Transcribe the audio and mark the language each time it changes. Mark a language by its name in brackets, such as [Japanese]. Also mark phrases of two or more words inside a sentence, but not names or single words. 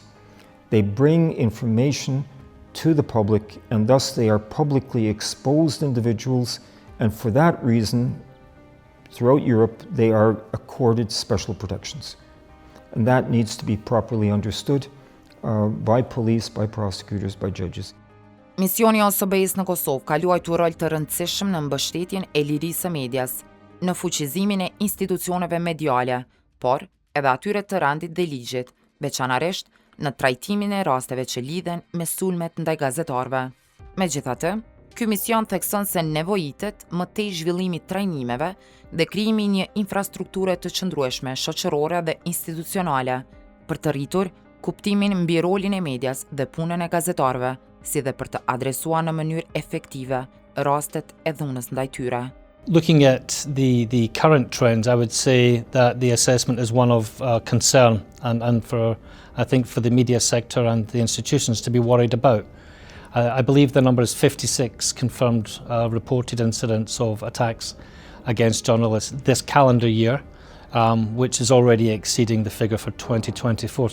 [English] They bring information to the public, and thus they are publicly exposed individuals, and for that reason, throughout Europe, they are accorded special protections. And that needs to be properly understood by police, by prosecutors, by judges. [Albanian] Misioni i OSBE-s në Kosovë ka luajtur rol të rëndësishëm në mbështetjen e lirisë së medias, në fuqizimin e institucioneve mediale, por edhe atyre të rendit dhe ligjit, veçanërisht në trajtimin e rasteve që lidhen me sulmet ndaj gazetarëve. Megjithatë, ky mision thekson se nevojitet më tej zhvillimi trajnimeve dhe krijimi një infrastrukture të qëndrueshme shoqërore dhe institucionale për të rritur kuptimin mbi rolin e medias dhe punën e gazetarëve, si dhe për të adresuar në mënyrë efektive rastet e dhunës ndaj tyre. [English] Looking at the current trends, I would say that the assessment is one of concern and I think for the media sector and the institutions to be worried about. I believe the number is 56 confirmed reported incidents of attacks against journalists this calendar year, which is already exceeding the figure for 2024.